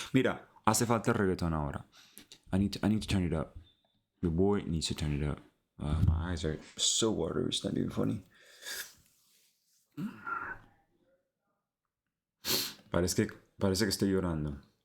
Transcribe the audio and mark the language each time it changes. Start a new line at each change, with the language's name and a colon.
Spanish: Mira, hace falta el reggaeton ahora.
English: I need to turn it up. Your boy needs to turn it up. My eyes are so watery, it's not even funny.
Spanish: Parece que estoy llorando.